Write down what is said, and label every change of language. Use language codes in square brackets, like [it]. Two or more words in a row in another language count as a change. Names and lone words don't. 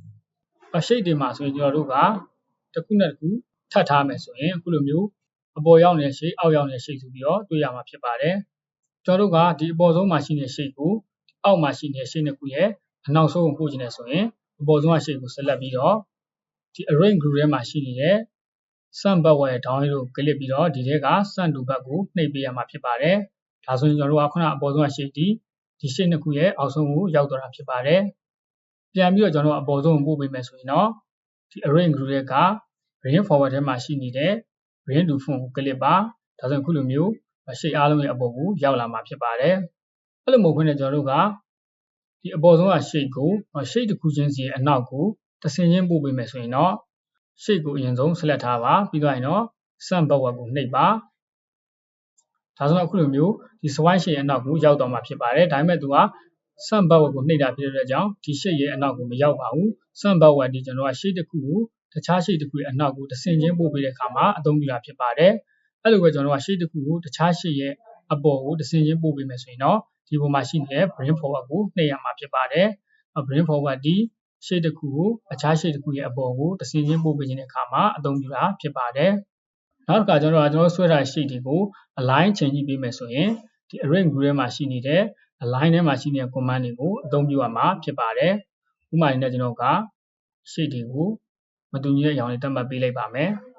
[my] shape တွေမှာဆိုရင်ကျွန်တော်တို့ကတစ်ခုနဲ့တစ်ခုထပ်ထားမယ်ဆိုရင်အခုလိုမျိုးအပေါ်ရောက်နေတဲ့ shape အောက်ရောက်နေတဲ့ shape ဆိုပြီးတော့တွေ့ရမှာဖြစ်ပါတယ်ကျွန်တော်တို့ကဒီအပေါ်ဆုံးမှာရှိနေတဲ့ shape ကိုအောက်မှာရှိနေတဲ့ shape နှစ်ခုရဲ့အနောက်ဆုံးကိုပို့ခြင်းနဲ့ဆိုရင်အပေါ်ဆုံးက shape ကို select ပြီးတော့ဒီ [en] arrange group [my] ထဲမှာရှိနေတဲ့ [en] sum backward down arrow [my] ကို click ပြီးတော့ဒီထဲက [en] sum to back [my] ကိုနှိပ် ပေးရမှာဖြစ်ပါတယ်ဒါဆိုရင်ကျွန်တော်တို့ကခုနအပေါ်ဆုံးက shape ဒီ shape နှစ်ခုရဲ့အောက်ဆုံးကိုရောက်သွားတာဖြစ်ပါတယ်ပြန်ပြီးတော့ကျွန်တော်တို့အပေါ်ဆုံးကိုပို့ပေးမယ်ဆိုရင်တော့ဒီ [en] arrange group [my] ရဲ့က [en] bring forward [my] ထဲမှာရှိနေတဲ့ [en] bring to front [my] ကို click ပါဒါဆိုရင်ခုလိုမျိုး shape အားလုံးရဲ့အပေါ်ကိုရောက်လာမှာဖြစ်ပါတယ်အဲ့လိုမဟုတ်ဘဲနဲ့ ကျွန်တော်တို့ကဒီအပေါ်ဆုံးက shape ကို shape တစ်ခုချင်းစီရဲ့အနောက်ကိုတစ်ဆင့်ချင်းပို့ပေးမယ်ဆိုရင်တော့ shape ကိုအရင်ဆုံး select ထားပါပြီးတော့ရင်တော့ [en] sum backward [my] ကိုနှိပ်ပါဒါဆိုတော့အခုလိုမျိုးဒီ [en] swipe shape [my] ရဲ့အနောက်ကိုရောက်တော့မှာဖြစ်ပါတယ်ဒါပေ မဲ့သူက [en] sum backward [my] ကိုနှိပ်တာဖြစ်တဲ့အတွက်ကြောင့်ဒီ shape ရဲ့အနောက်ကိုမရောက်ပါဘူး [en] sum backward [my] ဒီကျွန်တော်က shape တစ်ခုကိုတခြား shape တစ်ခုရဲ့အနောက်ကိုတစ်ဆင့်ချင်းပို့ ပေးတဲ့အခါမှာအသုံးပြုတာဖြစ်ပါတယ်အဲ့လိုပဲကျွန်တော်က shape တစ်ခုကိုတခြား shape ရဲ့အပေါ်ကိုတစ်ဆင့်ချင်းပို့ပေးမယ်ဆိုရင်တော့ဒီ ပေါ်မှာရှိနေတဲ့ [en] bring forward [my] ကိုနှိပ်ရမှာဖြစ်ပါတယ် [en] bring forward [my] ဒီ shape တစ်ခုကိုအခြား shape တစ်ခုရဲ့အပေါ်ကိုတစ်ဆင့်ချင်းပို့ပေးခြင်းတဲ့အခါမှာအသုံးပြုတာဖြစ်ပါတယ်နောက်တစ်ခါကျွန်တော်တို့ဆွဲထားတဲ့ shape တွေကို align ချိန်ကြည့်ပေးမယ်ဆိုရင်ဒီ [en] arrange group [my] ထဲမှာရှိနေတဲ့ align ထဲမှာရှိနေတဲ့ command တွေကိုအသုံးပြုရမှာဖြစ်ပါတယ်ဥပမာနဲ့ကျွန်တော်က shape တွေကိုမတူညီတဲ့အကြောင်းလေးသတ်မှတ်ပေးလိုက်ပါမယ်